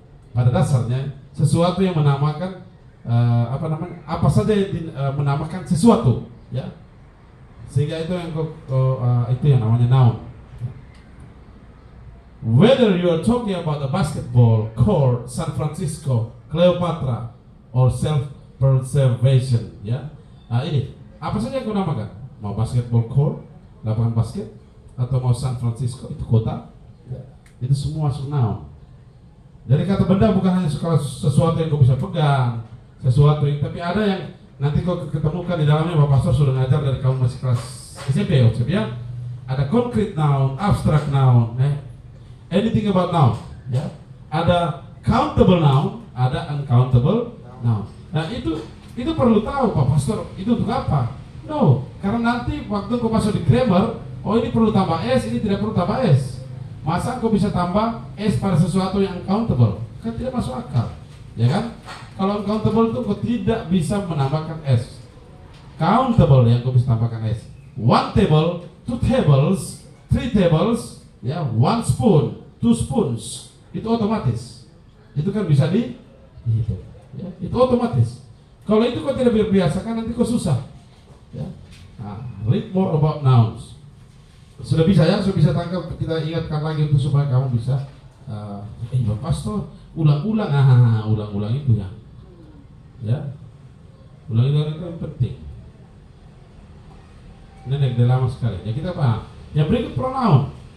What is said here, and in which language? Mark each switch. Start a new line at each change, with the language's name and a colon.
Indonesian: Pada dasarnya sesuatu yang menamakan apa saja yang menamakan sesuatu, ya. Sehingga itu yang itu yang namanya noun.
English: Whether you are talking about a basketball court, San Francisco, Cleopatra, or self-preservation, ya.
Indonesian: Ini apa saja yang kau namakan? Mau basketball court, lapangan basket, atau mau San Francisco, itu kota, ya. Itu semua masuk noun. Jadi kata benda bukan hanya sesuatu yang kau bisa pegang, sesuatu yang, tapi ada yang nanti kau ketemukan di dalamnya. Bapak Pastor sudah ngajar dari kamu masih kelas SMP, ya. Ada concrete noun, abstract noun, anything about noun, ya. Ada countable noun, ada uncountable noun. Nah itu perlu tahu Pak Pastor, itu untuk apa? No, karena nanti waktu kau masuk di grammar, oh ini perlu tambah S, ini tidak perlu tambah S. Masa kau bisa tambah S pada sesuatu yang uncountable? Kan tidak masuk akal, ya kan? Kalau uncountable itu kau tidak bisa menambahkan S. Countable yang kau bisa tambahkan S.
English: One table, two tables, three tables, ya, one spoon, two spoons.
Indonesian: Itu otomatis. Itu kan bisa dihitung, ya, itu otomatis. Kalau itu kau tidak biasakan, nanti kau susah. Ya.
English: Nah, read more about nouns.
Indonesian: Sudah bisa ya, sudah bisa tangkap. Kita ingatkan lagi untuk supaya kamu bisa. Bapak Pastor, ulang-ulang, ulang-ulang itu ya. Ya, ulang-ulang itu yang penting. Ini udah lama sekali. Ya kita paham. Yang berikut pronoun.